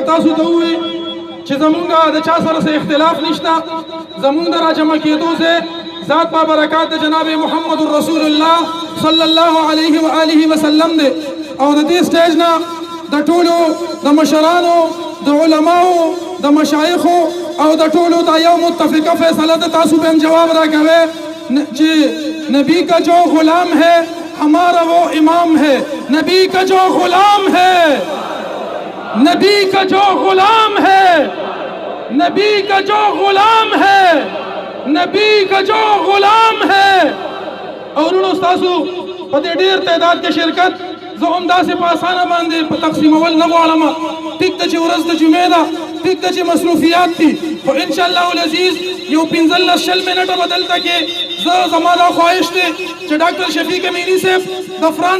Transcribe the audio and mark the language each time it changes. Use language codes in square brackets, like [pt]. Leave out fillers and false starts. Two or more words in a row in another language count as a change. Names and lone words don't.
[ps] تاسو ته ووایي چې زمونږ د چا سره څه اختلاف نشته زمونږ د راجمع کېدو سے ذات با برکات د جناب محمد رسول الله صلی الله علیه و آله وسلم دی او د دې سټیج نه د ټولو د مشرانو د علماو د مشایخو او د ټولو دا یو متفقه فیصله د تاسو به هم جواب راکوي چې [ur] نبی کا جو غلام ہے ہمارا وہ امام ہے نبی کا جو غلام ہے نبی کا جو غلام ہے نبی کا جو غلام ہے نبی کا جو غلام ہے اور انہوں [ps] استاسو پدې ډېر تعداد کې شرکت زه همداسې په اسانه باندې په تقسیمول نه غواړم ټیک ده چې ورځ د جمعې ده ټیک ده چې مصروفیات دي خو [ar] انشاءالله العزیز [ps] یو 15-20 منټه به دلته کې زه زما دا خواهش دی چې ډاکټر شفیق امینی صاحب د فرانس